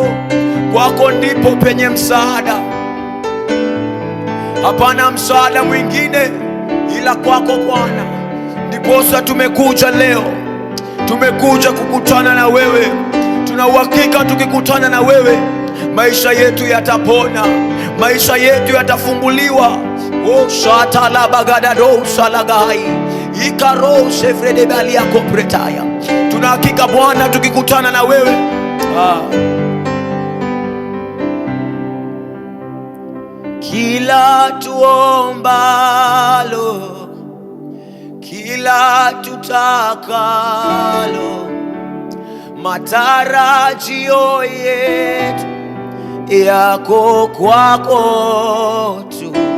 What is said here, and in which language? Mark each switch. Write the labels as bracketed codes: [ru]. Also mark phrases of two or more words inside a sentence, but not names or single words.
[sw] Kwako ndipo penye msaada. Hapana msaada mwingine ila kwako Bwana. Ndiposa tumekuja leo, tumekuja kukutana na wewe. Tuna uhakika tukikutana na wewe maisha yetu yatapona, maisha yetu yatafunguliwa. O shatala bagadado salagai ikaro sefrede balia kopretaya. Tuna hakika Bwana tukikutana na wewe kila tuombalo, kila tutakalo, matarajio yetu yako kwako tu.